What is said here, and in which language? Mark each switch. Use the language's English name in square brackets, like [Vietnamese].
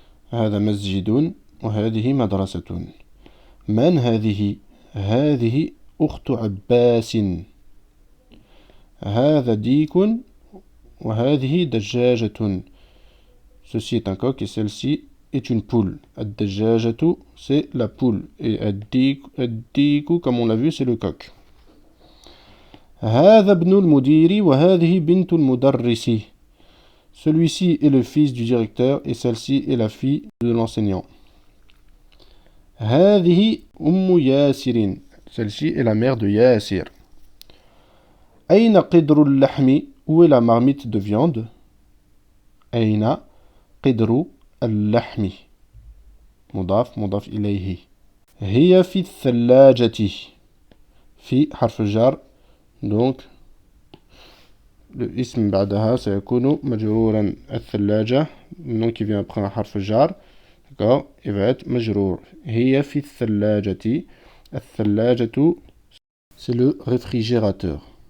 [Arabic] هذا مسجد وهذه مدرسة. من هذه؟ هذه أخت عباس. هذا ديك وهذه دجاجة. [French] Ceci est un coq et celle-ci est une poule. Ad-dajjajatu, c'est la poule. Et ad-diku, comme on l'a vu, c'est le coq. [Arabic] هذا ابن المدير وهذه بنت المدرس. [French] Celui-ci est le fils du directeur et celle-ci est la fille de l'enseignant. [Arabic] هذه أم ياسر. [French] Celle-ci est la mère de Yasir. [Arabic] أين قدر اللحم? [French] Où est la marmite de viande? [Arabic] أين قدر اللحم. مضاف مضاف إليه. هي في الثلاجة. في حرف الجر. Donc الاسم بعدها سيكون مجرورا. [French] الثلاجة, le nom qui vient après un حرف الجر, d'accord, il va être مجرور. [Arabic] هي في الثلاجة. [French] الثلاجة, c'est le réfrigérateur.